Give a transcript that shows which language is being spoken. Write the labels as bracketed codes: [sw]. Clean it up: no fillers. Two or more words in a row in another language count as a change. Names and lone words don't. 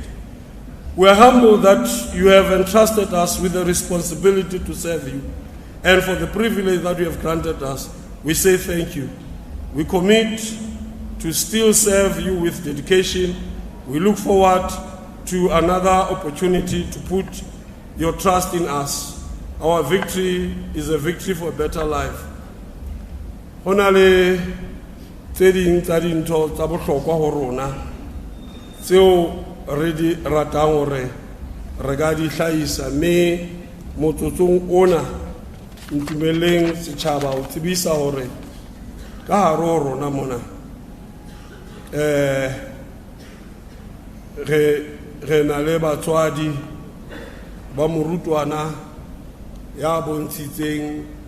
[en] We are humbled that you have entrusted us with the responsibility to serve you, and for the privilege that you have granted us, we say thank you. We commit to still serve you with dedication. We look forward to another opportunity to put your trust in us. Our victory is a victory for a better life. [st] Honale tse ding tsa dintho tsa bohlokwa ho rona tseo re di ratang hore re ka di hlahisa, mme motsotsong ona ntumeleng setjhaba ho tsebisa hore ka hare ho rona mona re na le batswadi ba morutwana ya bontshitseng